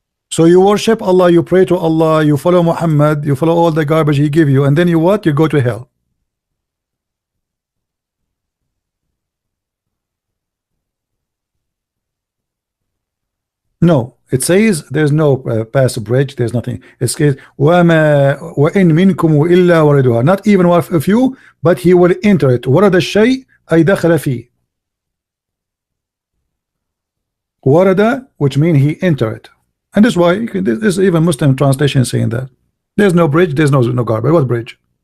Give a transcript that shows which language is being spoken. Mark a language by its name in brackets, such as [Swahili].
[English] So you worship Allah, you pray to Allah, you follow Muhammad, you follow all the garbage he give you, and then you what? You go to hell. No, it says there's no pass bridge, there's nothing. It says [Arabic] وَمَا وَإِن مِنْكُمْ إِلَّا وَرِدُهَا. [English] Not even one of you, but he will enter it. [Arabic] وَرَدَ الشَّيْء أَيْ دَخَلَ فِيهِ. [English] وَرَدَ, which means he enter it. And that's why this even Muslim translation saying that. There's no bridge, there's no garbage. What bridge?